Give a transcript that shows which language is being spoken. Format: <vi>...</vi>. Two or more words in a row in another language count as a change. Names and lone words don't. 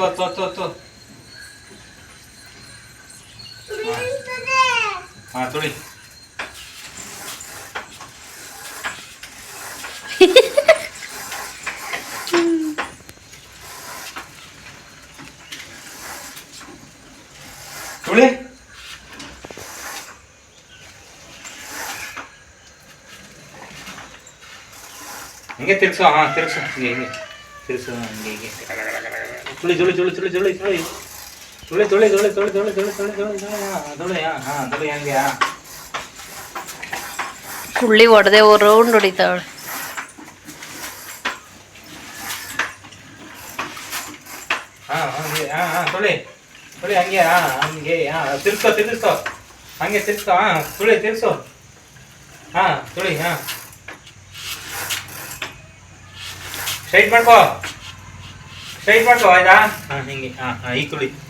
<kn>ತುಳಿ ತುಳಿ ಹಿಂಗೆ ತಿರ್ಗ್ಸೋ ಹಾಂ ತಿರ್ಗ್ಸೋ ಹಿಂಗೆ ತಿರ್ಗ್ಸೋ ಹಂಗೆ ಹೀಗೆ ತುಳಿ ತುಳಿ ತುಳಿ ತುಳಿ ತುಳಿ ತುಳಿ ತುಳಿ ತುಳಿ ತುಳಿ ತುಳಿ ತುಳಿ ತುಳಿ ತುಳಿ ತುಳಿ ತುಳಿ ಹಾಂ ತುಳಿ ಹಂಗೆ ಕುಳ್ಳಿ ಹೊಡೆದೆ ರೌಂಡ್ ಹೊಡಿತಾವಳೆ. ಹಾಂ ಹಂಗೆ ಹಾಂ ತುಳಿ ತುಳಿ ಹಂಗೆ ಹಂಗೆ ತಿರ್ಗ್ಸೋ ತಿರ್ಗಿಸ್ಕೋ ಹಂಗೆ ತಿರ್ಗ್ಸೋ ತುಳಿ ತಿರ್ಗ್ಸೋ ತುಳಿ ಸ್ಟ್ರೈಟ್ ಮಾಡ್ಕೋ ಆಯ್ತಾ ಹಿಂಗೆ ಈಗ ತುಳಿ</kn>